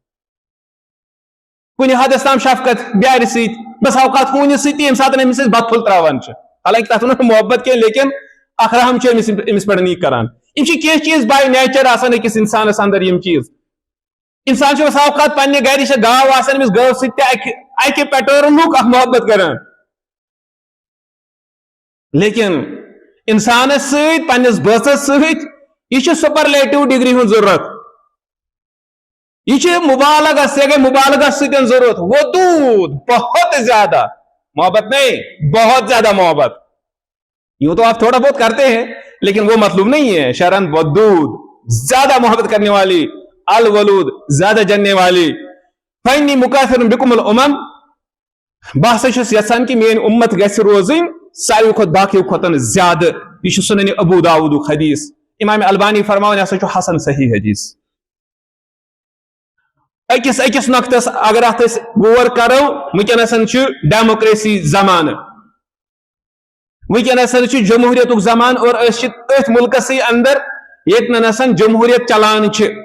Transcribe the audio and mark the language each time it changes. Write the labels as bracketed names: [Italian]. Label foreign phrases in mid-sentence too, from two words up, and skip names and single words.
[Kashmiri] کُنہِ حدس تام شفقت بیارِ سۭتۍ بس اوقات ہوٗنِس سۭتۍ تہِ ییٚمہِ ساتہٕ أمِس أسۍ بتہٕ پھوٚل تراوان چھِ حالانکہِ تتھ ونو محبت کینٛہہ لیکن اکھ رحم چھُ أمِس پٮ۪ٹھ یہِ کران یِم چھِ کینٛہہ چیٖز باے نیچر آسان أکِس انسانس اندر یِم چیٖز انسان چھُ بس اوقات پننہِ گرِ چھےٚ گاو آسان أمِس گٲو سۭتۍ تہِ اکہِ پیٹرنُک اکھ محبت کران لیکن انسانس سۭتۍ پننِس بٲژس سۭتۍ یہ چھُ سپرلیٹو ڈگری ہُنٛد ضروٗرت یہ چھُ مبالغہ سے گئی مبالغہ سۭتۍ ضرورت ودود [Urdu] بہت زیادہ محبت نہیں بہت زیادہ محبت یوں تو آپ تھوڑا بہت کرتے ہیں لیکن وہ مطلوب نہیں ہے [Kashmiri] شرن ودود زیادہ محبت کرنے والی الولود زیادہ جننے والی [Arabic] فإني مكاثر بكم الامم [Kashmiri] بہٕ ہسا چھُس یژھان کہ میٲنۍ اُمت گژھِ روزٕنۍ ساروی کھۄتہٕ باقیو کھۄتہٕ زیادٕ یہ چھُ سنن ابو داؤدُک حدیث امام البانی فرماوان یہ ہسا چھُ حسن صحیح حدیث أکِس نقطس اگر اتھ أسۍ غور کرو ونکیٚنس چھُ ڈیموکریسی زمانہٕ ونکیٚنس چھُ جمہوریتُک زمانہٕ اور أسۍ چھِ أتھۍ مُلکسٕے اندر ییٚتنس جمہوریت چلان چھِ